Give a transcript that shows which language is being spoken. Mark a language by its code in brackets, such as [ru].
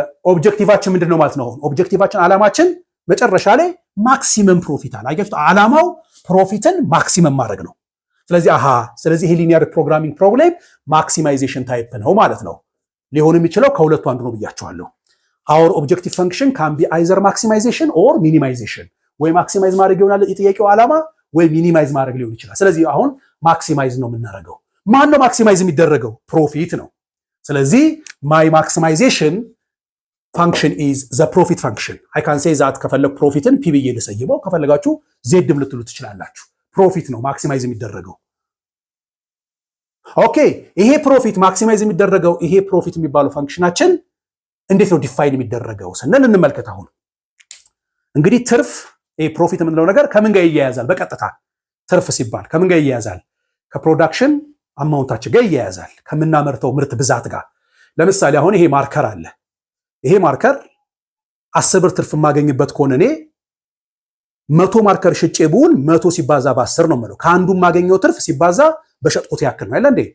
[am] ኦብጀክቲቫችን ምንድነው ማለት ነው። ኦብጀክቲቫችን አላማችን መጨረሻ ላይ ማክሲመም ፕሮፊት አለ። አያችሁ አላማው ፕሮፊትን ማክሲመም ማድረግ ነው። ስለዚህ ይሄ ሊኒየር ፕሮግራሚንግ ፕሮብሌም ማክሲማይዜሽን ታይፕ ነው ማለት ነው። ሊሆን የሚችለው ከሁለቱ አንዱ ነው ብያችኋለሁ። [en] our objective function can be either maximization or minimization [am] ወይ ማክሲማይዝ ማድረግ ይሆናል የጥያቄው ዓላማ ወይ ሚኒማይዝ ማድረግ ሊሆን ይችላል። ስለዚህ አሁን ማክሲማይዝ ነው የምናደርገው። ማን ነው ማክሲማይዝ የሚደረገው? ፕሮፊት ነው። ስለዚህ [en] my maximization function is the profit function I can say that [am] ከፈለግ ፕሮፊትን p ብዬ ልሰይመው ከፈለጋችሁ z ልትሉ ትችላላችሁ። ፕሮፊት ነው ማክሲማይዝ የሚደረገው። ኦኬ ይሄ ፕሮፊት ማክሲማይዝ የሚደረገው ይሄ ፕሮፊት የሚባለው ፈንክሽናችን እንዴት ነው ዲፋይን የሚደረገው ስንል እንመልከት። አሁን እንግዲህ ትርፍ ይሄ ፕሮፊት የምንለው ነገር ከምን ጋር ይያያዛል? በቀጥታ ትርፍ ሲባል ከምን ጋር ይያያዛል? ከፕሮዳክሽን አማውንታችን ጋር ይያያዛል፣ ከምናመርተው ምርት ብዛት ጋር። ለምሳሌ አሁን ይሄ ማርከር አለ። ይሄ ማርከር 10 ብር ትርፍ የማገኝበት ከሆነ እኔ 100 ማርከር ሽጬ ብውል 100 ሲባዛ በ10 ነው የምለው። ከአንዱ የማገኘው ትርፍ ሲባዛ በሸጥኩት ያክል ነው አይደል እንዴ?